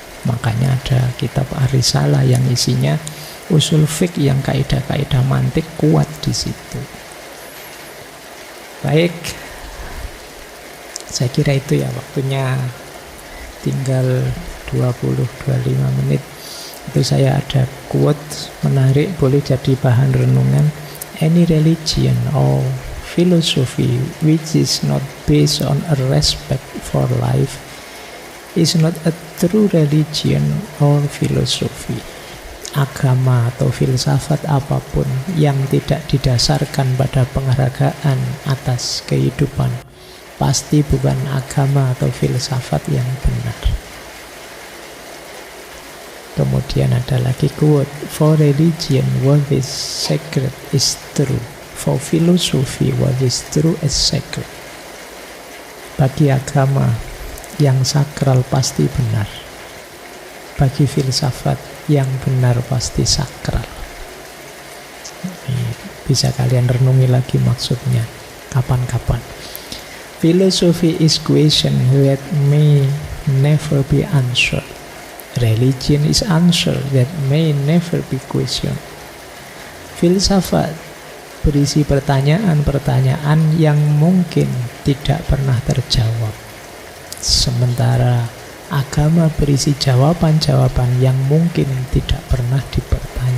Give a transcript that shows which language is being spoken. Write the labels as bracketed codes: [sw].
[id] Makanya ada kitab Ar-Risalah yang isinya usul fiqh yang kaidah-kaidah mantik kuat di situ. Baik, saya kira itu ya, waktunya tinggal 20-25 menit. Itu saya ada quote menarik, boleh jadi bahan renungan. [en] Any religion or philosophy which is not based on a respect for life is not a true religion or philosophy. [id] Agama atau filsafat apapun yang tidak didasarkan pada penghargaan atas kehidupan pasti bukan agama atau filsafat yang benar. Kemudian ada lagi quote, [en] for religion what is sacred is true, for philosophy what is true is sacred. [id] Bagi agama yang sakral pasti benar, bagi filsafat yang benar pasti sakral. Ini bisa kalian renungi lagi maksudnya kapan-kapan. [en] Philosophy is question that may never be answered. Religion is answer that may never be questioned. [id] Filsafat berisi pertanyaan-pertanyaan yang mungkin tidak pernah terjawab. Sementara agama berisi jawaban-jawaban yang mungkin tidak pernah dipertanyakan.